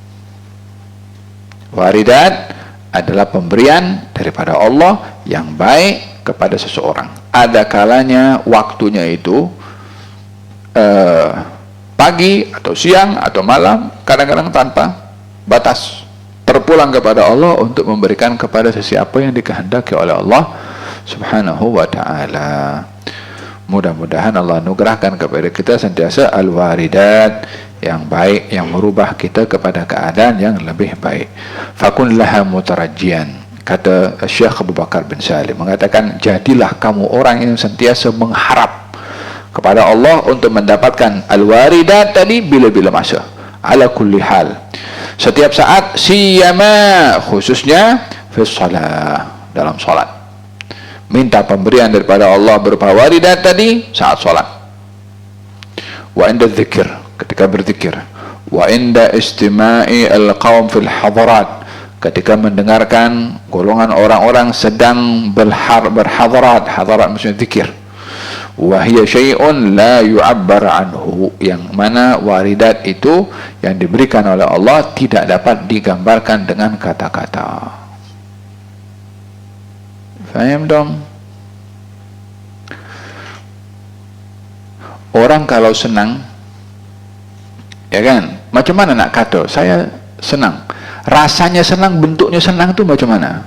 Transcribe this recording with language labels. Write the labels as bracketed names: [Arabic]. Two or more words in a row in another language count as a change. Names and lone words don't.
[Malay] Waridat adalah pemberian daripada Allah yang baik kepada seseorang. Ada kalanya waktunya itu pagi atau siang atau malam, kadang-kadang tanpa batas, terpulang kepada Allah untuk memberikan kepada sesiapa yang dikehendaki oleh Allah [Arabic] سبحانه وتعالى. [Malay] Mudah-mudahan Allah anugerahkan kepada kita sentiasa al-waridat yang baik, yang merubah kita kepada keadaan yang lebih baik. [Arabic] فكن لها مترجيا, [Malay] kata Syekh Abu Bakar bin Salim, mengatakan, jadilah kamu orang yang sentiasa mengharap kepada Allah untuk mendapatkan al-waridat tadi bila-bila masa, [Arabic] على كل حال, [Malay] setiap saat, siyama khususnya [Arabic] في صلاة, [Malay] dalam salat. Minta pemberian daripada Allah berupa waridat tadi saat salat. [Arabic] وعند ذكر, [Malay] ketika berzikir. [Arabic] وعند استماع القوم في الحضرات, [Malay] ketika mendengarkan golongan orang-orang sedang berhadarat. Hadarat maksudnya zikir. [Arabic] وهي شيء لا يعبر عنه, [Malay] yang mana waridat itu yang diberikan oleh Allah tidak dapat digambarkan dengan kata-kata. Faham dong? Orang kalau senang, ya kan, macam mana nak kata saya senang, rasanya senang, bentuknya senang tu macam mana?